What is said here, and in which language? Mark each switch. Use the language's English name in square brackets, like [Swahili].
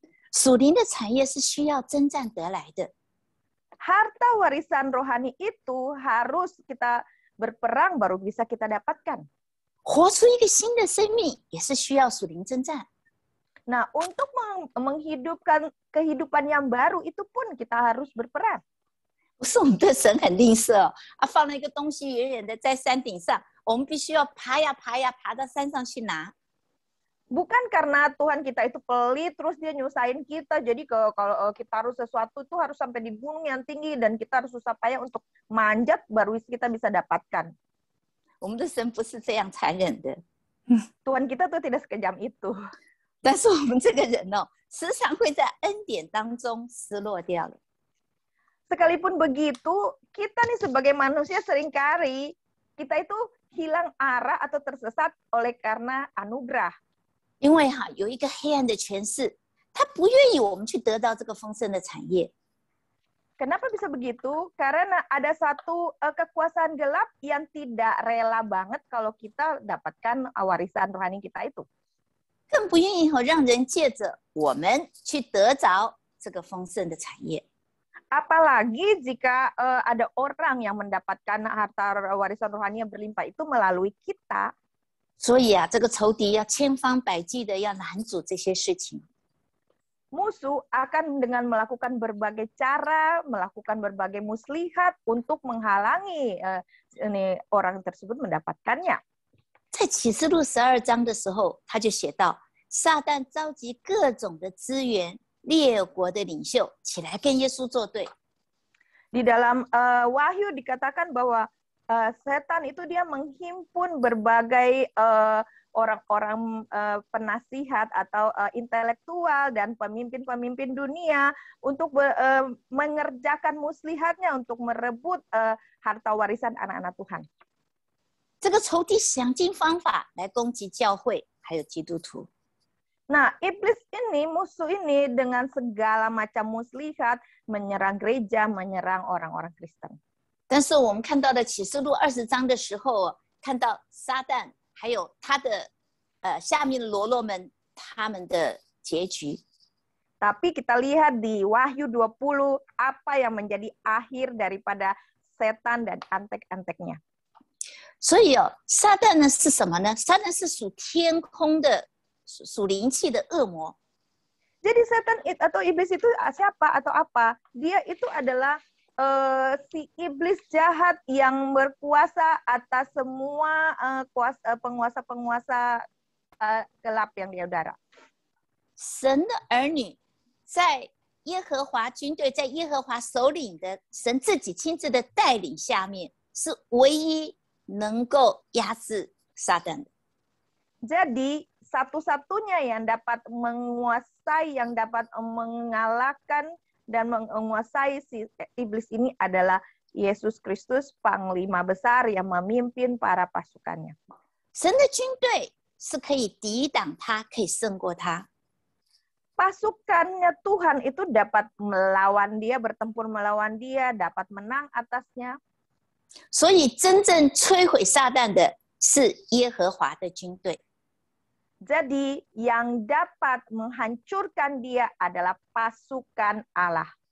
[Chinese] 属灵的产业是需要征战得来的。 [Indonesian] Harta warisan rohani itu harus kita berperang baru bisa kita dapatkan. [Chinese] 活出一个新的生命也是需要属灵征战。 [Indonesian] Nah, untuk menghidupkan kehidupan yang baru itu pun kita harus berperang. [Chinese] 不是我们的神很吝啬哦，放了一个东西远远的在山顶上，我们必须要爬呀爬呀爬到山上去拿。 [Indonesian] Bukan karena Tuhan kita itu pelit, terus dia nyusahin kita. Jadi kalau kita harus sesuatu itu harus sampai di gunung yang tinggi dan kita harus susah payah untuk manjat baru kita bisa dapatkan. [Chinese] 我们的神不是这样残忍的， [Indonesian] Tuhan kita tuh tidak sekejam itu. [Chinese] 但是我们这个人哦，时常会在恩典当中失落掉了。 [Indonesian] Sekalipun begitu, kita nih sebagai manusia seringkali kita itu hilang arah atau tersesat oleh karena anugerah. [Chinese] 因为有一个黑暗的权势，他不愿意我们去得到这个丰盛的产业。 [Indonesian] Kenapa bisa begitu? Karena ada satu kekuasaan gelap yang tidak rela banget kalau kita dapatkan warisan rohani kita itu. [Chinese] 更不愿意让人借着我们去得着这个丰盛的产业。 [Indonesian] Apalagi jika ada orang yang mendapatkan harta warisan rohani yang berlimpah itu melalui kita. [Chinese] 所以这个仇敌要千方百计的要拦阻这些事情。 [Indonesian] Musuh akan dengan melakukan berbagai cara, melakukan berbagai muslihat untuk menghalangi orang tersebut mendapatkannya. [Chinese] 在启示录12章的时候，他就写到，撒旦召集各种的资源，列国的领袖起来跟耶稣作对。 [Indonesian] Di dalam Wahyu dikatakan bahwa setan itu dia menghimpun berbagai orang-orang penasihat atau intelektual dan pemimpin-pemimpin dunia untuk mengerjakan muslihatnya untuk merebut harta warisan anak-anak Tuhan. [Chinese] 这个仇敌想尽方法来攻击教会，还有基督徒。 [Indonesian] Nah, iblis ini, musuh ini dengan segala macam muslihat menyerang gereja, menyerang orang-orang Kristen. [Chinese] 但是我们看到的启示录20章的时候，看到撒旦还有他的下面的罗罗们他们的结局。 [Indonesian] Tapi kita lihat di Wahyu 20 apa yang menjadi akhir daripada setan dan antek-anteknya. [Chinese] 所以撒旦呢是什么呢？撒旦是属天空的、属灵气的恶魔。 [Indonesian] Jadi setan atau iblis itu siapa atau apa? Dia itu adalah si iblis jahat yang berkuasa atas semua penguasa-penguasa gelap yang di udara. [Chinese] 神的儿女在耶和华军队，在耶和华首领的神自己亲自的带领下面，是唯一能够压制撒旦的。 [Indonesian] Jadi satu-satunya yang dapat menguasai, yang dapat mengalahkan dan menguasai si iblis ini adalah Yesus Kristus, Panglima Besar yang memimpin para pasukannya. [Chinese] 神的军队是可以抵挡他，可以胜过他。 [Indonesian] Pasukannya Tuhan itu dapat melawan dia, bertempur melawan dia, dapat menang atasnya. [Chinese] 所以真正摧毁撒旦的是耶和华的军队。 [Indonesian] Jadi yang dapat menghancurkan dia adalah pasukan Allah.